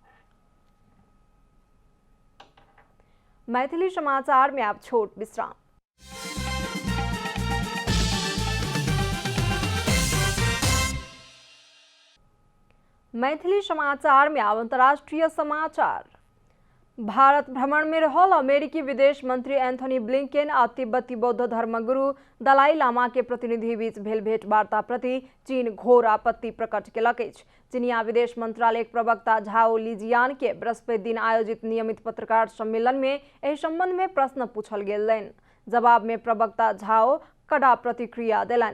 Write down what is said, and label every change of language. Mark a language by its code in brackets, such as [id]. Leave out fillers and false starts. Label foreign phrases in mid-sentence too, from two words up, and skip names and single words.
[mai] मैथिली समाचार में आप छोट विश्राम। मैथिली समाचार में अंतर्राष्ट्रीय समाचार। भारत भ्रमण में रहल अमेरिकी विदेश मंत्री एंथनी ब्लिंकेन आ तिब्बती बौद्ध धर्मगुरु दलाई लामा के प्रतिनिधि बीच भेल भेंटवार्ता प्रति चीन घोर आपत्ति प्रकट केलक अछि। चीनिया विदेश मंत्रालय प्रवक्ता झाओ लिजियान के बृहस्पति दिन आयोजित नियमित पत्रकार सम्मेलन में एहि संबंध में प्रश्न पूछल गेलनि। जवाब में प्रवक्ता झाओ कड़ा प्रतिक्रिया देलनि।